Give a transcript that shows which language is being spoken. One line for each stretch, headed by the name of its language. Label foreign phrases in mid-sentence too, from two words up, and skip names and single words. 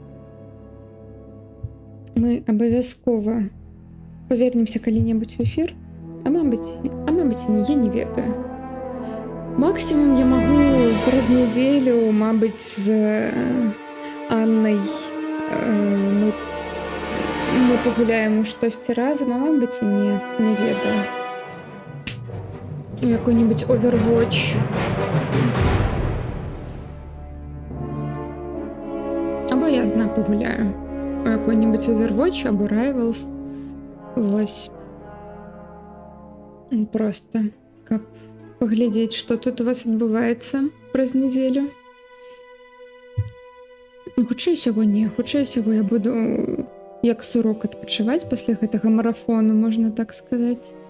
Belarusian: Мы абавязкова павернемся калі-небудзь у эфір, а мабыць і не, я не ведаю. Максимум я магу праз нядзелю, мабыць, з Аннай мы пагуляем у штосьці разам, а мабыць і не ведаю.
Russian: Какой-нибудь Overwatch.
Belarusian: Або я одна погуляю.
Russian: Какой-нибудь Overwatch,
Belarusian: або Rivals. Вось. Просто каб паглядзець, што тут у вас адбываецца праз нядзелю. Хутчэй усяго я буду як сурок адпачываць пасля гэтага марафону, можна так сказаць.